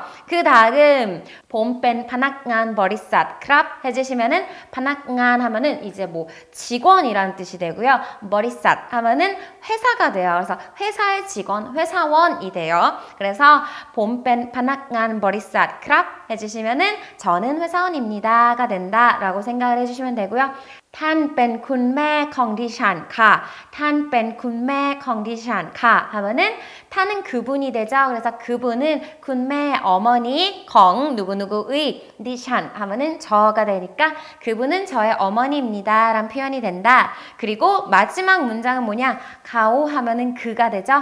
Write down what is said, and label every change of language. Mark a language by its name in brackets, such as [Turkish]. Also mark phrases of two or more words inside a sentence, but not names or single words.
[Korean] 그 다음 [Thai] ผมเป็นพนักงานบริษัทครับ [Korean] 해주시면은 파낙간 하면은 이제 직원이라는 뜻이 되고요. 버리삿 하면은 회사가 돼요. 그래서 회사의 직원, 회사원이 돼요. 그래서 [Thai] ผมเป็นพนักงานบริษัทครับ [Korean] 해주시면은 저는 회사원입니다가 된다라고 생각을 해주시면 되고요. [Thai] ท่านเป็นคุณแม่ของดิฉันค่ะท่านเป็นคุณแม่ของดิฉันค่ะ [Korean] 하면은 타는 그분이 되죠. 그래서 그분은 군매 어머니 ของ 누구누구의 디찬 하면은 저가 되니까 그분은 저의 어머니입니다 라는 표현이 된다. 그리고 마지막 문장은 뭐냐? 가오 하면은 그가 되죠.